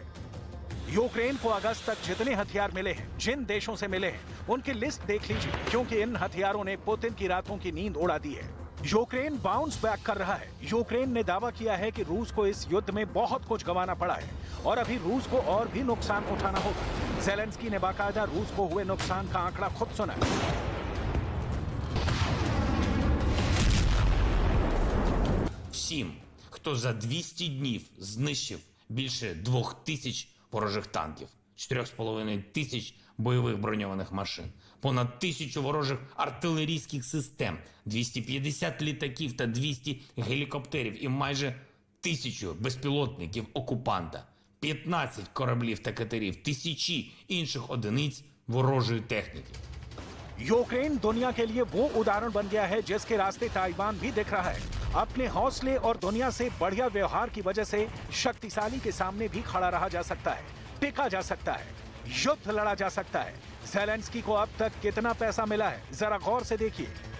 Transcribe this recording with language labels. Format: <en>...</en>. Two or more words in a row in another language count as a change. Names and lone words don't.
<hi>यूक्रेन को अगस्त तक जितने हथियार मिले हैं, जिन देशों से मिले हैं, उनकी लिस्ट देख लीजिए, क्योंकि इन हथियारों ने पुतिन की रातों की नींद उड़ा दी है। यूक्रेन</hi> <en>bounce back</en> <hi>कर रहा है। यूक्रेन ने दावा किया है कि रूस को इस युद्ध में बहुत कुछ गंवाना पड़ा है और अभी रूस को और भी नुकसान उठाना होगा। ज़ेलेंस्की ने बाकायदा रूस को हुए नुकसान का आंकड़ा खुद सुना।</hi> <uk>Всім, хто за 200 днів знищив більше 2000 ворожих танків, 4500 бойових броньованих машин, понад 1000 ворожих артилерійських систем, 250 літаків та 200 гелікоптерів і майже 1000 безпілотників окупанта, 15 кораблів та катерів, тисячі інших одиниць ворожої техніки.</uk> <hi>यूक्रेन दुनिया के लिए वो उदाहरण बन गया है जिसके रास्ते ताइवान भी दिख रहा है। अपने हौसले और दुनिया से बढ़िया व्यवहार की वजह से शक्तिशाली के सामने भी खड़ा रहा जा सकता है, टिका जा सकता है, युद्ध लड़ा जा सकता है। ज़ेलेंस्की को अब तक कितना पैसा मिला है, जरा गौर से देखिए।</hi>